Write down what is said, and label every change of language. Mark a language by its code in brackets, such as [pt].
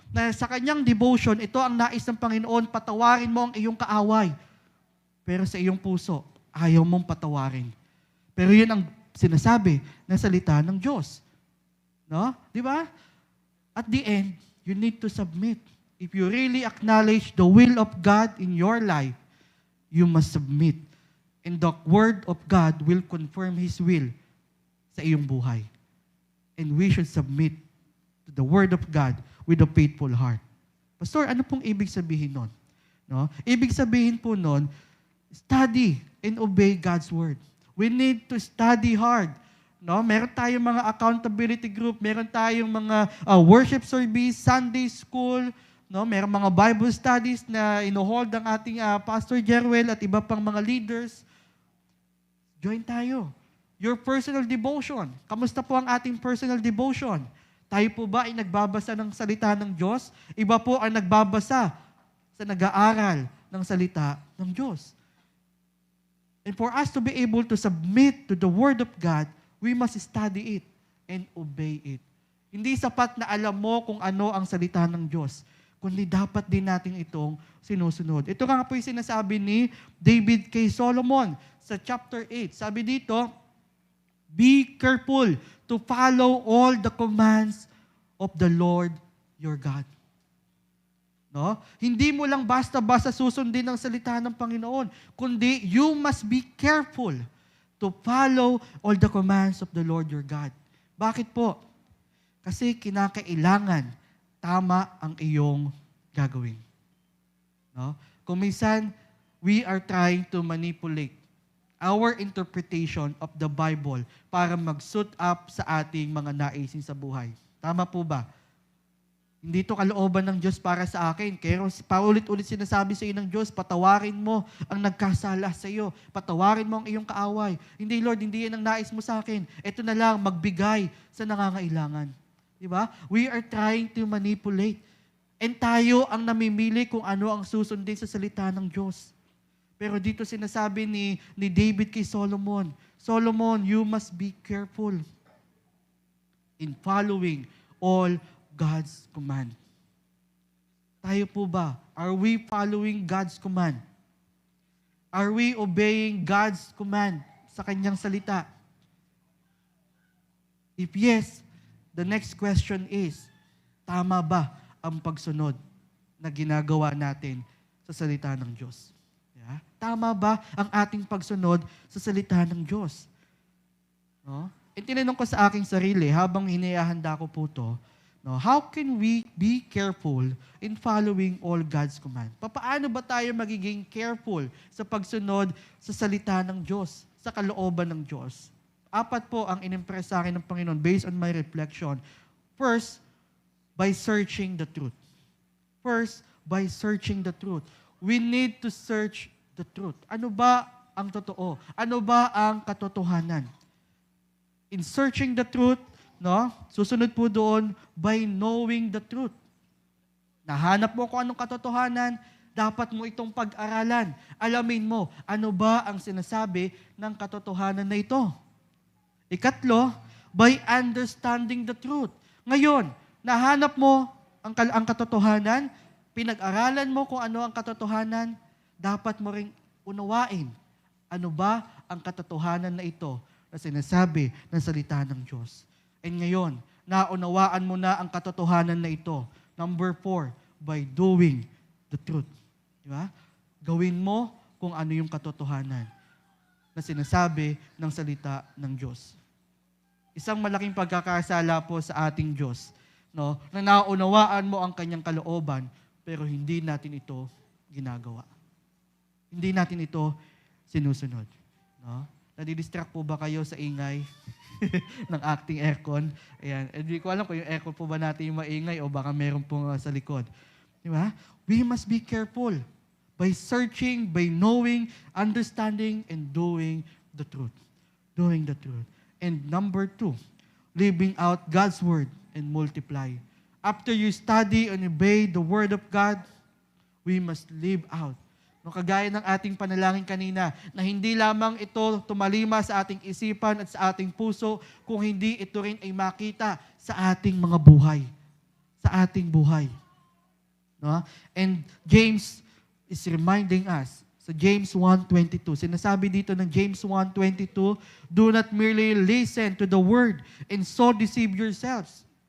[tl] Na sa kanyang devotion, ito ang nais ng Panginoon, patawarin mo ang iyong kaaway. Pero sa iyong puso, ayaw mong patawarin. Pero yun ang sinasabi ng salita ng Diyos. No? Di ba? [en] At the end, you need to submit. If you really acknowledge the will of God in your life, you must submit. And the Word of God will confirm His will [tl] sa iyong buhay. [en] And we should submit to the Word of God with a faithful heart. [tl] Pastor, ano pong ibig sabihin nun? No? Ibig sabihin po nun, [en] study and obey God's Word. We need to study hard. [tl] No? Meron tayong mga [en] accountability group, [tl] meron tayong mga [en] worship service, Sunday school, no? [tl] Meron mga Bible studies na ino-hold ang ating Pastor Jerwel at iba pang mga leaders. Join tayo. [en] Your personal devotion. [tl] Kamusta po ang ating [en] personal devotion? [tl] Tayo po ba ay nagbabasa ng salita ng Diyos? Iba po ang nagbabasa sa nag-aaral ng salita ng Diyos. [en] And for us to be able to submit to the Word of God, we must study it and obey it. [tl] Hindi sapat na alam mo kung ano ang salita ng Diyos, kundi dapat din natin itong sinusunod. Ito nga po yung sinasabi ni David K. Solomon sa chapter 8. Sabi dito, [en] Be careful to follow all the commands of the Lord your God. [tl] No? Hindi mo lang basta-basta susundin ang salita ng Panginoon, kundi [en] you must be careful to follow all the commands of the Lord your God. [tl] Bakit po? Kasi kinakailangan tama ang iyong gagawin. No? Kung minsan, [en] we are trying to manipulate our interpretation of the Bible [tl] para mag-suit up sa ating mga naisin sa buhay. Tama po ba? Hindi ito kalooban ng Diyos para sa akin. Kaya paulit-ulit sinasabi sa iyo ng Diyos, patawarin mo ang nagkasala sa iyo. Patawarin mo ang iyong kaaway. Hindi, Lord, hindi yan ang nais mo sa akin. Ito na lang, magbigay sa nangangailangan. Diba? [en] We are trying to manipulate. [tl] And tayo ang namimili kung ano ang susundin sa salita ng Diyos. Pero dito sinasabi ni David kay Solomon, Solomon, [en] you must be careful in following all God's command. [tl] Tayo po ba? [en] Are we following God's command? Are we obeying God's command [tl] sa kanyang salita? [en] If yes, the next question is, [tl] tama ba ang pagsunod na ginagawa natin sa salita ng Diyos? Yeah? Tama ba ang ating pagsunod sa salita ng Diyos? No? E tinanong ko sa aking sarili, habang hinihahanda ko po ito, no, [en] how can we be careful in following all God's command? [tl] Paano ba tayo magiging careful sa pagsunod sa salita ng Diyos, sa kalooban ng Diyos? 4 po ang inimpress sa akin ng Panginoon [en] based on my reflection. First, by searching the truth. First, by searching the truth. We need to search the truth. [tl] Ano ba ang totoo? Ano ba ang katotohanan? [en] In searching the truth, [tl] no? Susunod po doon, [en] by knowing the truth. [tl] Nahanap mo kung anong katotohanan, dapat mo itong pag-aralan. Alamin mo, ano ba ang sinasabi ng katotohanan na ito? Ikatlo, [en] by understanding the truth. [tl] Ngayon, nahanap mo ang katotohanan, pinag-aralan mo kung ano ang katotohanan, dapat mo ring unawain. Ano ba ang katotohanan na ito na sinasabi ng salita ng Diyos? And ngayon, naunawaan mo na ang katotohanan na ito. [en] Number 4, by doing the truth. [tl] Diba? Gawin mo kung ano yung katotohanan na sinasabi ng salita ng Diyos. Isang malaking pagkakasala po sa ating Diyos, no, na naunawaan mo ang kanyang kalooban, pero hindi natin ito ginagawa. Hindi natin ito sinusunod. No? Nadidistract po ba kayo sa ingay ng acting aircon? Ayan. Hindi ko alam kung yung aircon po ba natin yung maingay o baka meron pong sa likod. Di ba? [en] We must be careful by searching, by knowing, understanding, and doing the truth. Doing the truth. And number 2, living out God's word and multiply. After you study and obey the word of God, we must live out. [tl] No, kagaya ng ating panalangin kanina, na hindi lamang ito tumalima sa ating isipan at sa ating puso, kung hindi ito rin ay makita sa ating mga buhay. Sa ating buhay. No? [en] And James is reminding us, sa James 1:22, [tl] sinasabi dito ng [en] James 1:22, do not merely listen to the word and so deceive yourselves.